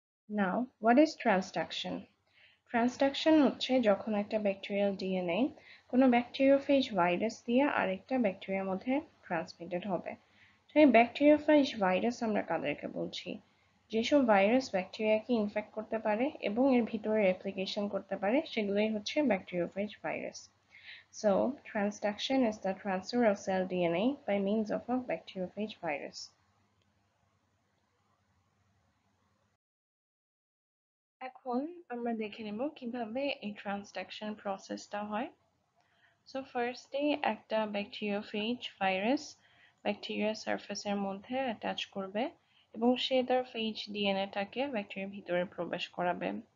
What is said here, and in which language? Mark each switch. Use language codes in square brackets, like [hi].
[en] Now what is transduction? [bn] Transduction হচ্ছে যখন একটা ব্যাকটেরিয়াল ডিএনএ কোনো ব্যাকটেরিওফেজ ভাইরাস দিয়ে আরেকটা ব্যাকটেরিয়ার মধ্যে ট্রান্সমিটেড হবে। তো এই ব্যাকটেরিওফেজ ভাইরাস আমরা কাদেরকে বলছি? যেসব ভাইরাস ব্যাকটেরিয়াকে ইনফেক্ট করতে পারে এবং এর ভিতরে রেপ্লিকেশন করতে পারে সেগুলোই হচ্ছে bacteriophage virus. [en] So, transduction is the transfer of cell DNA by means of a bacteriophage virus. [bn] এখন আমরা দেখে নেব কিভাবে এই ট্রান্সডাকশন প্রসেসটা হয়। সো ফার্স্টে একটা ব্যাকটেরিওফেজ ভাইরাস ব্যাকটেরিয়ার সারফেসের মধ্যে অ্যাটাচ করবে এবং সে তার ফেজ ডিএনএটাকে ব্যাকটেরিয়ার ভিতরে প্রবেশ করাবে।